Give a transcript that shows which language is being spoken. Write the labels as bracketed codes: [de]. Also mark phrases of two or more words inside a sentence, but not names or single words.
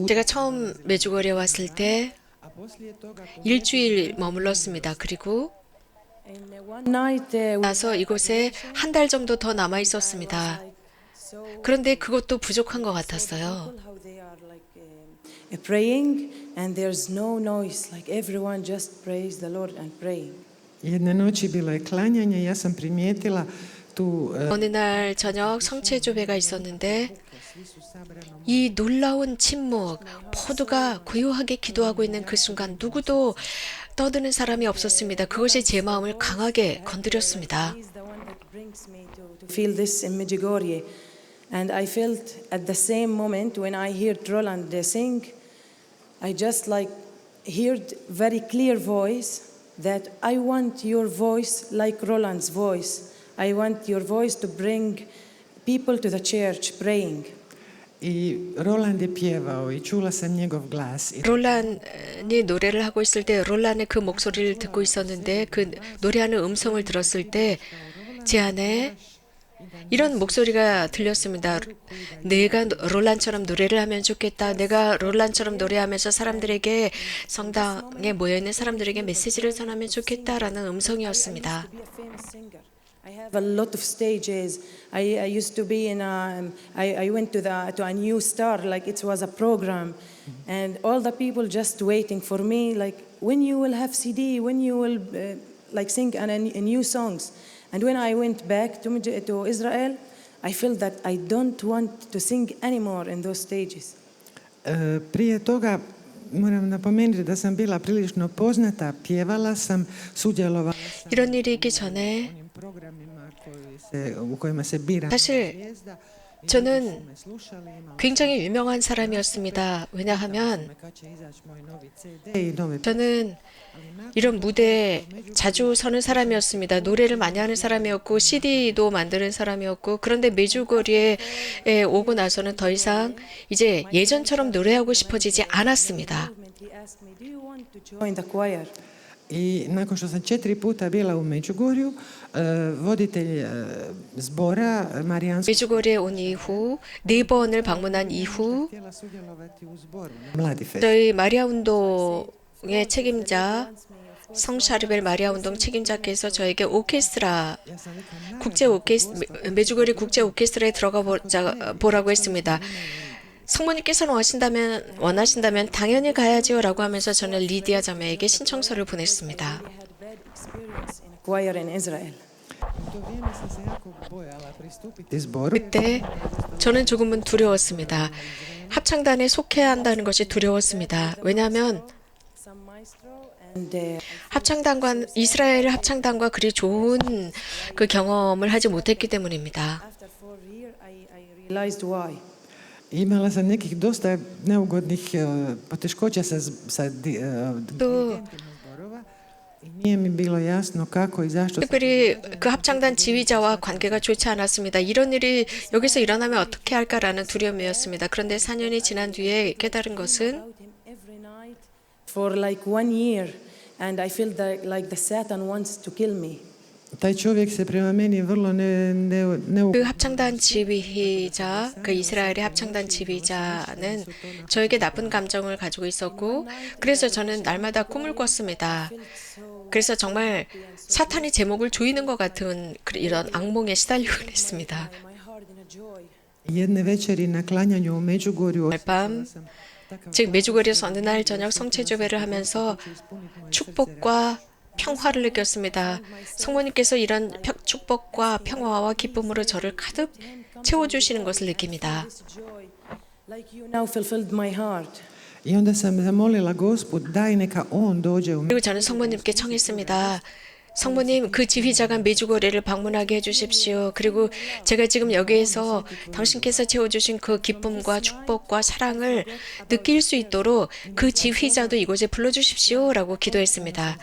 [ko] 제가 처음 메주골에 왔을 때 [hr] a poslije toga [ko] 일주일 머물렀습니다. 그리고 [en] And one night [ko] 나서 이곳에 한 달 정도 더 남아 있었습니다. [en] so [ko] 그런데 그것도 부족한 것 같았어요. [en] how they are like praying and there's no noise like everyone just praise the Lord and praying. [hr] jedne noći bilo je klanjanje, ja sam primijetila tu [ko] 어느 날 저녁 성체조배가 있었는데 이 놀라운 침묵, 모두가 고요하게 기도하고 있는 그 순간 누구도 떠드는 사람이 없었습니다. 그것이 제 마음을 강하게 건드렸습니다. [en] He's the one that brings me to feel this in Medjugorje. And I felt at the same moment when I heard Roland sing, I just like heard very clear voice that I want your voice like Roland's voice. I want your voice to bring people to the church praying. [hr] i Roland je pjevao i čula sam njegov glas i [ko] 롤란이 노래를 하고 있을 때 롤란의 그 목소리를 듣고 있었는데 그 노래하는 음성을 들었을 때 제 안에 이런 목소리가 들렸습니다. 내가 롤란처럼 노래를 하면 좋겠다. 내가 롤란처럼 노래하면서 사람들에게 성당에 모여있는 사람들에게 메시지를 전하면 좋겠다라는 음성이었습니다. [en] To be a famous singer. I have a lot of stages. I used to be in a. I went to a new star like it was a program, and all the people just waiting for me like when you will have CD, when you will like sing a new songs. And when I went back to Israel, I felt that I don't want to sing anymore in those stages. [hr] prije toga moram napomenuti da sam bila prilično poznata, pjevala sam, sudjelovala sam [ko] 이런 일이 있기 전에 [hr] u onim programima u kojima se bira [ko] 사실 [hr] zvijezda. [ko] 저는 [hr] Me slušali, imala [ko] 굉장히 유명한 사람이었습니다. 왜냐하면 [hr] kad će izaći moj novi CD i nove [ko] 저는 이런 무대에 자주 서는 사람이었습니다. 노래를 많이 하는 사람이었고 CD도 만드는 사람이었고 그런데 메주거리에 오고 나서는 더 이상 이제 예전처럼 노래하고 싶어지지 않았습니다. [en] He asked me, "Do you want to join the choir?" [hr] I nakon što sam 4 puta bila u Međugorju, voditelj zbora Marijanskog [ko] 메주거리에 온 이후 4번을 방문한 이후 [hr] htjela sudjelovati u zboru na Mladi Fest. [ko] 저희 마리아 운동의 책임자 성샤르벨 마리아 운동 책임자께서 저에게 오케스트라 메주거리 국제 오케스트라에 들어가 보라고 했습니다. 성모님께서는 원하신다면 당연히 가야지요라고 하면서 저는 리디아 자매에게 신청서를 보냈습니다. [en] I had bad experience in a choir in Israel. [hr] U to vrijeme sam se jako bojala pristupiti zboru. [ko] 그때 저는 조금은 두려웠습니다. 합창단에 속해야 한다는 것이 두려웠습니다. 왜냐하면 [en] Some maestro and [ko] 합창단과 이스라엘 합창단과 그리 좋은 그 경험을 하지 못했기 때문입니다. [en] after 4 years I realized why. [hr] Imala sam nekih dosta neugodnih poteškoća sa [ko] 또 [hr] zborova i nije mi bilo jasno kako i zašto. [ko] 특별히 그 합창단 지휘자와 관계가 좋지 않았습니다. 이런 일이 여기서 일어나면 어떻게 할까라는 두려움이었습니다. 그런데 4년이 지난 뒤에 깨달은 것은 [en] About him every night for like 1 year, and I feel that like the Satan wants to kill me. [hr] Taj čovjek se prema meni vrlo [ko] 그 합창단 지휘자, 그 이스라엘의 합창단 지휘자는 저에게 나쁜 감정을 가지고 있었고 그래서 저는 날마다 꿈을 꿨습니다. 그래서 정말 사탄이 제 목을 조이는 것 같은 이런 악몽에 시달리곤 했습니다. [en] My heart in a joy. [hr] jedne večeri na klanjanju u Međugorju [ko] 밤, 즉 메주거리에서 어느 날 저녁 성체조배를 하면서 축복과 평화를 느꼈습니다. 성모님께서 이런 축복과 평화와 기쁨으로 저를 가득 채워주시는 것을 느낍니다. [en] This joy, like you now fulfilled my heart. [hr] I onda sam zamolila Gospod, daj neka on dođe u [ko] 그리고 저는 성모님께 청했습니다. 성모님, 그 지휘자가 메주고리를 방문하게 해주십시오. 그리고 제가 지금 여기에서 당신께서 채워주신 그 기쁨과 축복과 사랑을 느낄 수 있도록 그 지휘자도 이곳에 불러주십시오. 라고 기도했습니다.